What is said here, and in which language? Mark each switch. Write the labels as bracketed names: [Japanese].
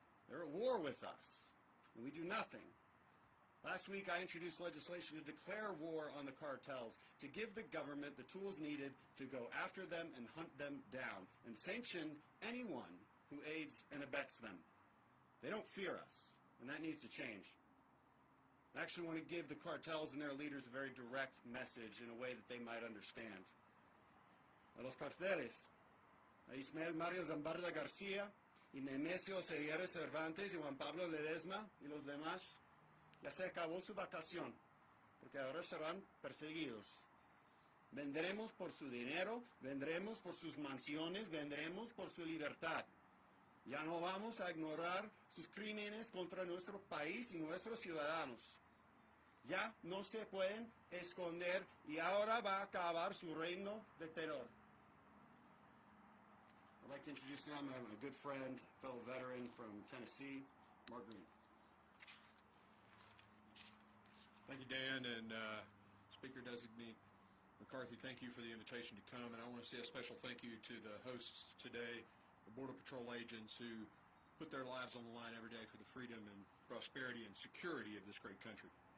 [English] They're at war with us, and we do nothing. Last week, I introduced legislation to declare war on the cartels, to give the government the tools needed to go after them and hunt them down, and sanction anyone who aids and abets them. They don't fear us, and that needs to change. I actually want to give the cartels and their leaders a very direct message in a way that they might understand. [Spanish] A los carteles, a Ismael Mario Zambarda García, y Nemesio Seguero Cervantes y Juan Pablo Ledesma y los demás, ya se acabó su vacación, porque ahora serán perseguidos. Vendremos por su dinero, vendremos por sus mansiones, vendremos por su libertad. Ya no vamos a ignorar sus crímenes contra nuestro país y nuestros ciudadanos. Ya no se pueden esconder y ahora va a acabar su reino de terror. [English] I'd like to introduce now my good friend, fellow veteran from Tennessee, Mark Green. Thank you, Dan, and Speaker-designate McCarthy, thank you for the invitation to come, and I want to say a special thank you to the hosts today, the Border Patrol agents who put their lives on the line every day for the freedom and prosperity and security of this great country.